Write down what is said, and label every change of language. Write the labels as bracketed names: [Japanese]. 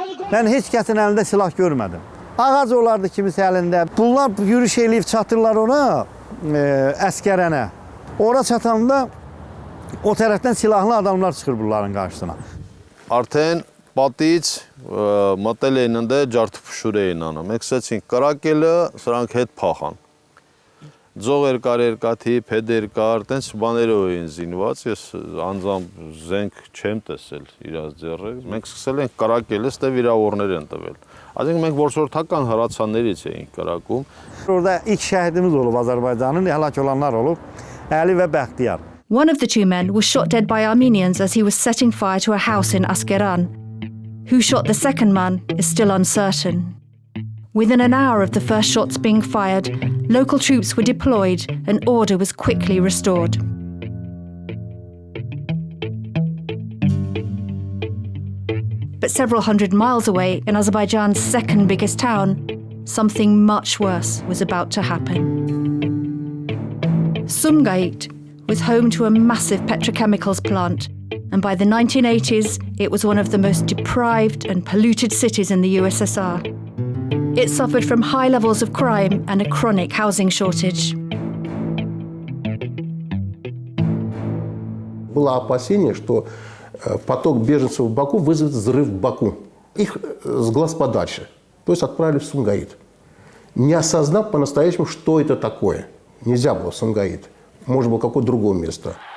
[Azerbaijani] Mən heç kəsin əlində silah görmədim. Ağac olardı kimisə əlində. Bunlar yürüyüş eləyib çatırlar ona, Əskərənə. Ora çatanda o tərəfdən silahlı adamlar çıxır bunların qarşısına. [Armenian] Արդեն պատից մտել էին ընդ ջարդփշուր էին անում։ Մենք սկսեցինք կրակելը, սրանք հետ փախան։ Ձող երկար, փեդեր կար, տենց բաներով էին զինված, ես անձամբ զենք չեմ տեսել իրաց ձեռը։ Մենք սկսել ենք կրակելը, ստե վիրավորներ են տվել։ Այսինքն մենք որսորդական հրացաններից էինք կրակում։ [Azerbaijani] Orada ilk şəhidimiz olub Azərbaycanın, həlak olanlar olub, Əli və Bəxtiyar. [English] One of the two men was shot dead by Armenians as he was setting fire to a house in Askeran. Who shot the second man is still uncertain. Within an hour of the first shots being fired, local troops were deployed and order was quickly restored. But several hundred miles away, in Azerbaijan's second biggest town, something much worse was about to happen. Sumgait was home to a massive petrochemicals plant, and by the 1980s, it was one of the most deprived and polluted cities in the USSR. It suffered from high levels of crime and a chronic housing shortage. [Russian] Было опасение, что поток беженцев в Баку вызовет взрыв в Баку. Их с глаз подальше. То есть отправили в Сумгait. Не осознав по-настоящему, что это такое. Нельзя было в Сумгait. Может быть, какое-то другое место.